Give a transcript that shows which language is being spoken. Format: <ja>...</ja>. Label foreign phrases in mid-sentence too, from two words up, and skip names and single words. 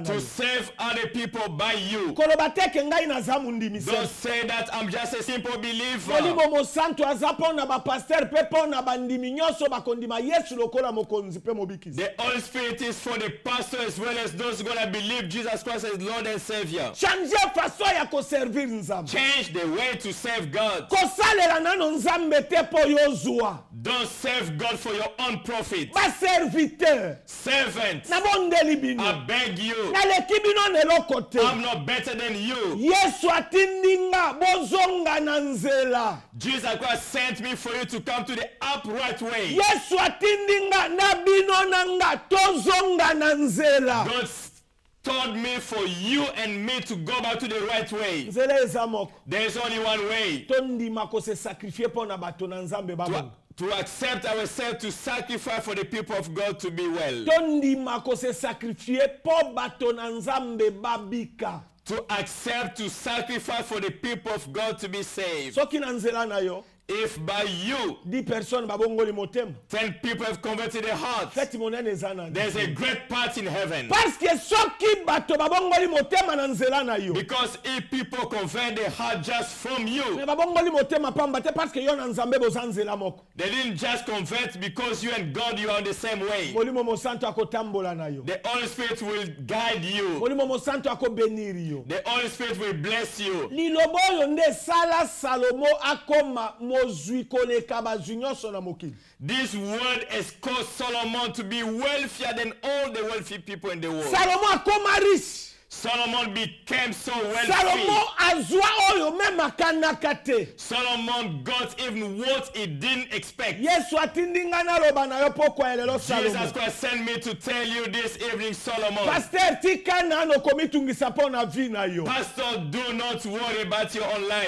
<ln>to yo.</ln> <en>save other people by you.</en> <ln>Koloba teke ngai naza mundimi</ln> <en>Don't</en> <ln>se.</ln> <en>say that I'm just a simple believer.</en> <ln>Molimo mosanto aza po na bapaster pe po na bandimi nyonso bakondima Yesu lokola mokonzi pe mobikisa.</ln> <en>The Holy Spirit is for the pastor as well well as those who are going to believe Jesus Christ as Lord and Savior.</en> <fr>Changer façon</fr> <ln>ya koservir nzambe.</ln> <en>Change the way to serve God.</en> <ln>Kosalela nano nzambe te po yozwa.</ln> <en>Don't serve God for your own profit.</en> <ln>Ba serviteur.</ln> <en>Servant,</en> <ln>Na bondeli bino.</ln> <en>I beg you,</en> <ln>Na leki bino nelo kote.</ln> <en>I'm not better than you.</en> <ln>Yesu atindinga bozonga na nzela.</ln> <en>Jesus Christ sent me for you to come to the upright way.</en> <ln>Yesu atindinga na bino nanga tozonga na nzela.</ln> <en>God told me for you and me to go back to the right way.</en> <ln>Nzela eza moko.</ln> <en>There is only one way.</en> <ln>Tondima ko se sacrifier po na bato na nzambe babo.</ln> <en>To accept ourselves to sacrifice for the people of God to be well.</en> <ln>Tondima ko se sacrifier po bato na nzambe babika.</ln> <en>To accept to sacrifice for the people of God to be saved.</en> <ln>Soki na nzela na yo.</ln> <en>If by you</en> <ln>10 personnes babongoli motema.</ln> <en>10 people have converted their hearts,</en> <ln>Feti monene zana.</ln> <en>there's a great part in heaven.</en> <fr>Parce que</fr> <ln>soki bato babongoli motema na nzela na yo.</ln> <en>Because if people convert their heart just from you,</en> <ln>Me babongoli motema pamba te</ln> <fr>parce que</fr> <ln>yo na nzambe boza nzela moko.</ln> <en>they didn't just convert because you and God you are on the same way.</en> <ln>Molimo mo santo akotambola na yo.</ln> <en>The Holy Spirit will guide you.</en> <ln>Molimo mo santo akobeniri yo.</ln> <en>The Holy Spirit will bless you.</en> <ln>Lilobo yo nde sala Salomo akoma mozwi koleka bazwi nyonso na mokili.</ln> <en>This word has caused Solomon to be wealthier than all the wealthy people in the world.</en> <ln>Salomo akoma riche.</ln> <en>Solomon became so wealthy.</en> <ln>Salomo azwa oyo meme akanaka te.</ln> <en>Solomon got even what he didn't expect.</en> <ln>Yesu atindinga naloba na yo poko elelo</ln> <en>Jesus</en> <ln>Salomo.</ln> <en>Christ sent me to tell you this evening, Solomon.</en> <ln>Pasteur tika nano komitungisa po na vi na yo.</ln> <en>Pastor, do not worry about your own life.</en>